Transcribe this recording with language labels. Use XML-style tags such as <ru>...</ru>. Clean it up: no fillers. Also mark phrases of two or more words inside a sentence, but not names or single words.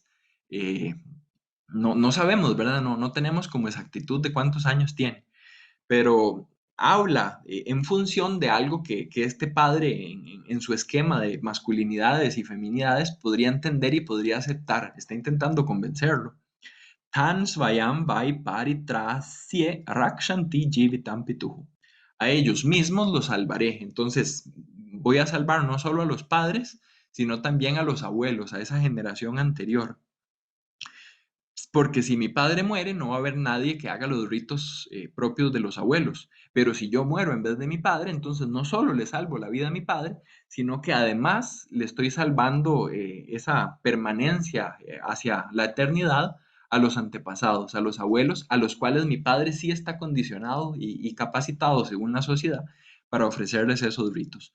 <es>eh, no sabemos, ¿verdad? No tenemos como exactitud de cuántos años tiene, pero habla en función de algo que este padre en su esquema de masculinidades y feminidades podría entender y podría aceptar. Está intentando convencerlo.</es> <sa>Tan svayam vai paritrasye rakshanti jivitam pituhu.</sa> <es>A ellos mismos los salvaré. Entonces, voy a salvar no solo a los padres, sino también a los abuelos, a esa generación anterior. Porque si mi padre muere, no va a haber nadie que haga los ritos propios de los abuelos. Pero si yo muero en vez de mi padre, entonces no solo le salvo la vida a mi padre, sino que además le estoy salvando esa permanencia hacia la eternidad a los antepasados, a los abuelos, a los cuales mi padre sí está condicionado y capacitado según la sociedad para ofrecerles esos ritos.</es>